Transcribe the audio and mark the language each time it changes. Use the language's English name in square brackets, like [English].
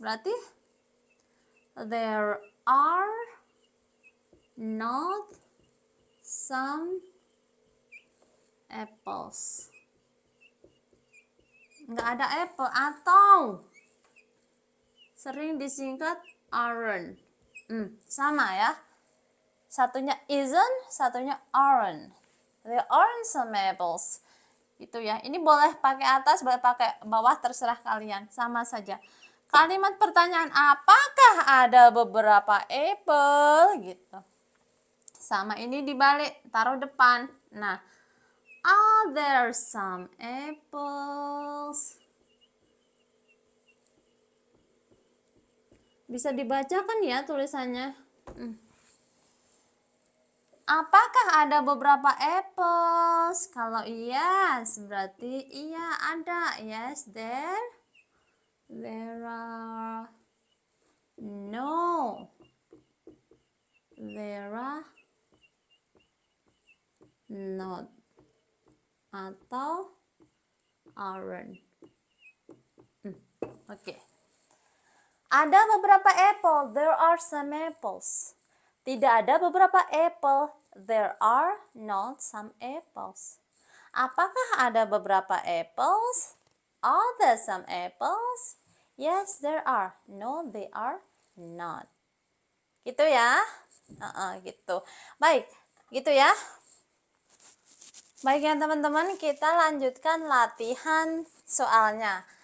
[Indonesian] Berarti [English] there are not some apples. [Indonesian] Nggak ada apple atau sering disingkat aren't. Sama ya. Satunya [English] isn't, [Indonesian] satunya [English] aren't. There aren't some apples. [Indonesian] Itu ya. Ini boleh pakai atas, boleh pakai bawah, terserah kalian. Sama saja. Kalimat pertanyaan, apakah ada beberapa apple? Gitu. Sama ini dibalik, taruh depan. Nah, [English] are there some apples? [Indonesian] Bisa dibacakan ya tulisannya. Apakah ada beberapa apples? Kalau yes, berarti iya ada. [English] Yes, there are. No, there are not. [Indonesian] Atau aren't. Oke. Ada beberapa apple. [English] There are some apples. [Indonesian] Tidak ada beberapa apple. [English] There are not some apples. [Indonesian] Apakah ada beberapa apples? [English] Are there some apples? Yes, there are. No, they are not. [Indonesian] Gitu ya. Gitu. Baik, gitu ya. Baik ya teman-teman, kita lanjutkan latihan soalnya.